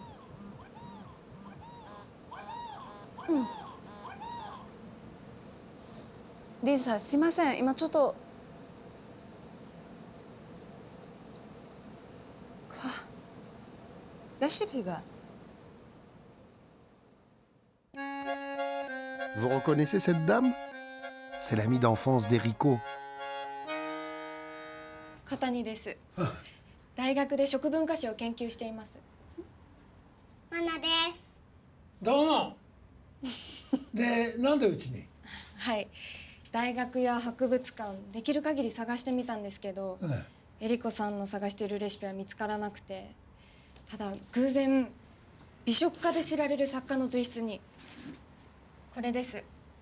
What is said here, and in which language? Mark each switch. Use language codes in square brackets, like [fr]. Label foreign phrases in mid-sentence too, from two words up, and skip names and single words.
[ja] リーさん、すいません。今ちょっとレシピが。 [fr] Vous reconnaissez cette dame? C'est l'amie d'enfance d'Erico. [ja] 小谷です。大学で食文化史を研究しています。マナです。どうも。で、なんでうちに？はい。大学や博物館できる限り探してみたんですけど、えりこさんの探しているレシピは見つからなくて、ただ偶然美食家で知られる作家の随筆にこれです。